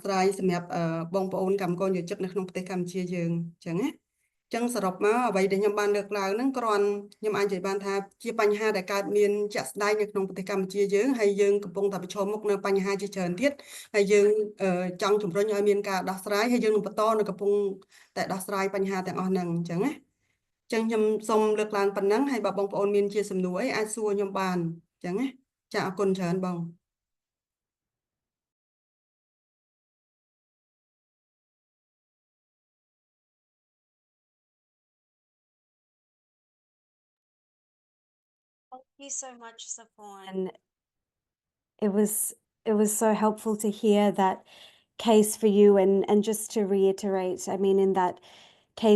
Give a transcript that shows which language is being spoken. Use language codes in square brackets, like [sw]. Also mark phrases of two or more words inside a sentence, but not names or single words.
[km] ស្រាយសម្រាប់បងប្អូនកម្មករនិយោជិតនៅក្នុងប្រទេសកម្ពុជាយើងអញ្ចឹងណាចឹងសរុបមកអ្វីដែលខ្ញុំបានលើកឡើងហ្នឹងគ្រាន់ខ្ញុំអាចនិយាយបានថាជាបញ្ហាដែលកើតមានជាក់ស្ដែងនៅក្នុងប្រទេសកម្ពុជាយើងហើយយើងកំពុងតែប្រឈមមុខនៅបញ្ហាជាច្រើនទៀតហើយយើងចង់ជំរុញឲ្យមានការដោះស្រាយហើយយើងនឹងបន្តនៅកំពុងតែដោះស្រាយបញ្ហាទាំងអស់ហ្នឹងអញ្ចឹងណាចឹងខ្ញុំសូមលើកឡើងប៉ុណ្ណឹងហើយបើបងប្អូនមានជាសំណួរអីអាចសួរខ្ញុំបានអញ្ចឹងណាចាអរគុណច្រើនបង [en] Thank you so much, Sophorn. It was so helpful to hear that case for you, and just to reiterate, I mean, in that case